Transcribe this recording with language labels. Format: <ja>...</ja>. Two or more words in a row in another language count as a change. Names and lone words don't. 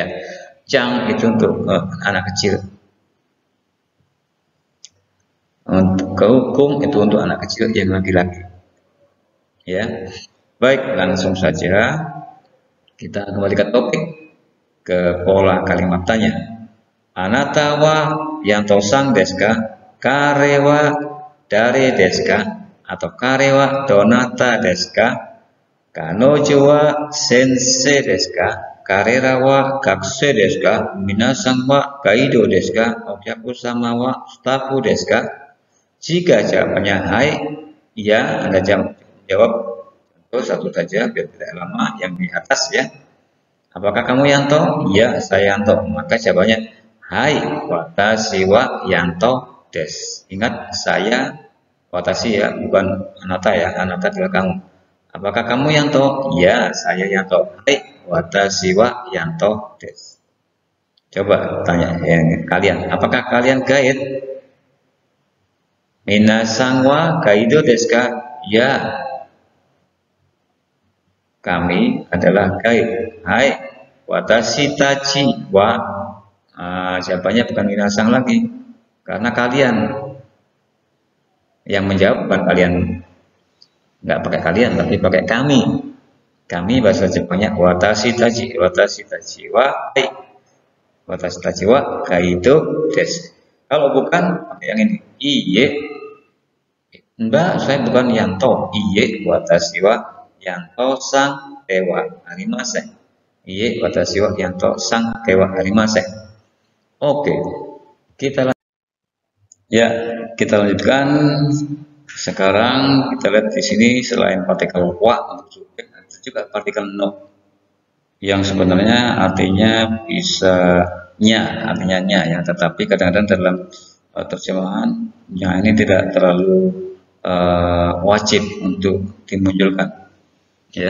<id>Cang itu untuk anak kecil. Untuk kung itu untuk anak kecil yang laki-laki. Ya. Baik, langsung saja kita kembali ke topik, ke pola kalimat tanya.</id> <ja>あなたはヤントさんですか? 彼は誰ですか? Atau 彼はどなたですか? 彼女は先生ですか? 彼らは学生ですか? 皆さんはガイドですか? お客様はスタッフですか?</ja> <id>Jika jawabannya hai, ya, Anda jawab contoh satu saja biar tidak lama yang di atas ya. Apakah kamu Yanto? Ya, saya Yanto. Maka jawabannya</id> <ja>はい、私はヤントです.</ja> <id>Ingat, saya watashi ya, bukan anata ya. Anata adalah kamu. Apakah kamu Yanto? Ya, saya Yanto.</id> <ja>はい、私はヤントです.</ja> <id>Coba tanya kalian, apakah kalian guide?</id> <ja>皆さんはガイドですか?</ja> <id>Ya, kami adalah guide. Hai,</id> <ja>私たちは.</ja> <id>Jawabannya bukan minasan lagi, karena kalian yang menjawab, bukan kalian, nggak pakai kalian tapi pakai kami. Kami bahasa Jepangnya</id> <ja>私たちは はい、私たちはガイドです.</ja> <id>Kalau bukan pakai yang ini, iye. Enggak, saya bukan Yanto.</id> <ja>いいえ、私はヤントさんではありません. いいえ、私はヤントさんではありません.</ja> <id>Oke, kita lanjutkan. Sekarang kita lihat di sini selain partikel wa untuk subjek, ada juga partikel no. yang sebenarnya artinya bisa artinya nya ya, tetapi kadang-kadang dalam terjemahan nya ini tidak terlalu wajib untuk dimunculkan ya.</id>